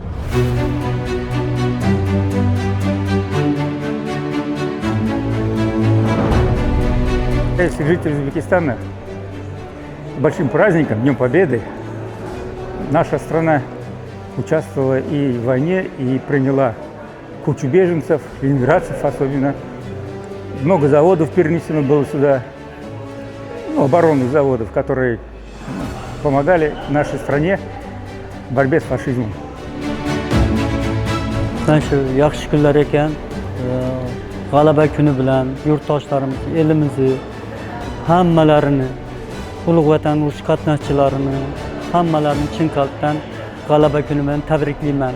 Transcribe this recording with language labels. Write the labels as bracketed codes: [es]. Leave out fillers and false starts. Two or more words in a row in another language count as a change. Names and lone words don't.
[ru] Если жители Узбекистана большим праздником, Днем Победы, наша страна участвовала и в войне, и приняла кучу беженцев, ленинградцев особенно. Много заводов перенесено было сюда, оборонных заводов, которые помогали нашей стране в борьбе с фашизмом. [uz] Shu yaxshi kunlar ekan, g'alaba kuni bilan yurtdoshlarimiz, elimizni hammalarini, ulug' vatan urush qatnashchilarini, hammalarini chin qalbdan g'alaba kuni bilan tabriklayman.